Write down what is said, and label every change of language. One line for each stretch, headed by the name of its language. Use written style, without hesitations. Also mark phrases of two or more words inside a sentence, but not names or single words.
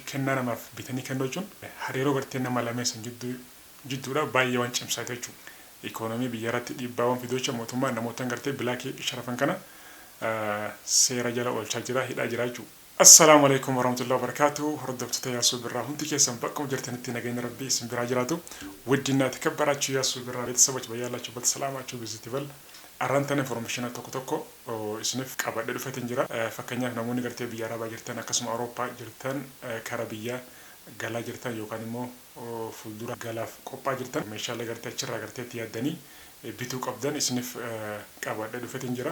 Oromo: Kennaa namaaf bitanii kennuu jechuun hariiroo gartee nama lameen san jidduudha baay'ee waan cimsaate jechuudha. Ikoonoomii biyya irratti dhiibbaawwan fiduu jecha mootummaan namootaan gartee bilaakii sharafan kana seera jala oolchaa jira hidhaa jira jechuudha.
Arabic: السلام عليكم ورحمة الله وبركاته.
Oromo: Hordoftoota Yaasuu Birraa hundi keessan bakka jirtanitti nageenya rabbii isin biraa jiraatu.
Amharic: Wuddina takabbaraችሁ Yaasuu Birraa ቤተሰቦች በያላችሁበት ሰላማችሁ ብዝት ይበል።
Oromo: Arrantan information tokko isiniif qabadhe dhufeetiin jira. Fakkeenyaaf namoonni gartee biyya Arabaa jirtan akkasuma Awurooppaa jirtan kara biyya galaa jirtan yookaan immoo fuuldura galaaf qophii jirtan meeshaalee gartee achirraa gartee itti yaaddanii bituu qabdan isiniif qabadhe dhufeetiin jira.